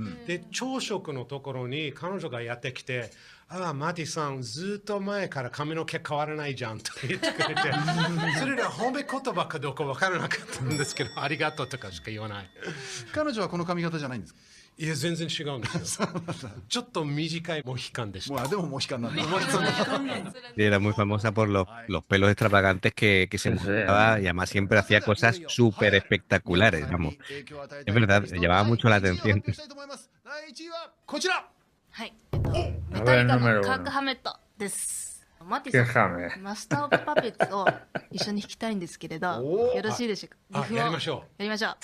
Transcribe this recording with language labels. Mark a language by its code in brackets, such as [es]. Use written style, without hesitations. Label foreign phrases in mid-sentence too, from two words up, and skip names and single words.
[ja] で、朝食のところに彼女がやってきて、ああ、マティさん、ずっと前から髪の毛変わらないじゃんと言ってくれて、それで褒め言葉かどうかわからなかったんですけど、ありがとうとかしか言わない。彼女はこの髪型じゃないんですか？いや、全然違うんですよ。ちょっと短いモヒカンでした。でもモヒカンなんだ。 [es] Y era muy famosa por los pelos extravagantes que se montaba y además siempre hacía cosas súper espectaculares, vamos. Es verdad, llamaba mucho la atención. [ja] 第1位はこちら。はい、メタリカのカークハメットです。マティさん、マスターオブパペッツを一緒に弾きたいんですけれど、よろしいでしょうか？やりましょう。やりましょう。